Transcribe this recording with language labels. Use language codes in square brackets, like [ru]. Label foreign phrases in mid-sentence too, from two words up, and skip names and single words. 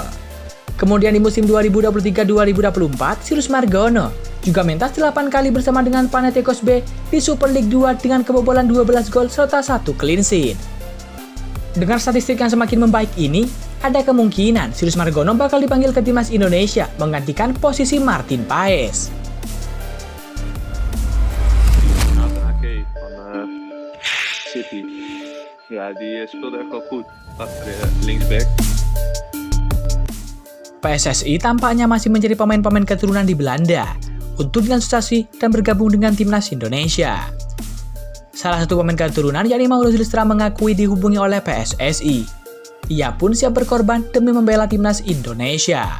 [id] Kemudian di musim 2023-2024, Sirius Margono juga mentas 8 kali bersama dengan Panathinaikos B di Super League 2 dengan kebobolan 12 gol serta 1 [en] clean sheet. [id] Dengan statistik yang semakin membaik ini, ada kemungkinan Sirius Margono bakal dipanggil ke timnas Indonesia menggantikan posisi Martin Paes. City. [nl] Ja, die speelde echt wel goed achter linksback. [id] PSSI tampaknya masih mencari pemain-pemain keturunan di Belanda untuk dinasutasi dan bergabung dengan timnas Indonesia. Salah satu pemain keturunan yakni Mauro Zylstra mengakui dihubungi oleh PSSI. Ia pun siap berkorban demi membela timnas Indonesia.